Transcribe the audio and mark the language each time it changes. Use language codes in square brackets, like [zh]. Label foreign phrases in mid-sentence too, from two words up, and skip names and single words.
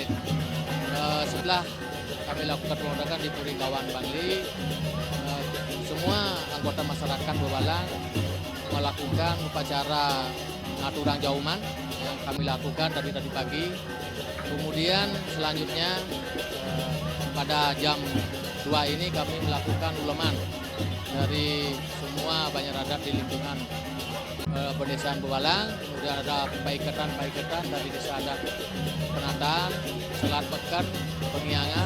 [id] Setelah kami lakukan pengodakan di Puri Kawan Bangli, semua anggota masyarakat Bebalang melakukan upacara [ban] ngaturang jauman [id] yang kami lakukan tadi pagi. Kemudian selanjutnya pada jam 2 ini kami melakukan uleman dari semua Banjar Adat di lingkungan Pedesaan Bebalang. Kemudian ada paiketan dari Desa Adat Penataan, Selat Pekan, Pengiangan.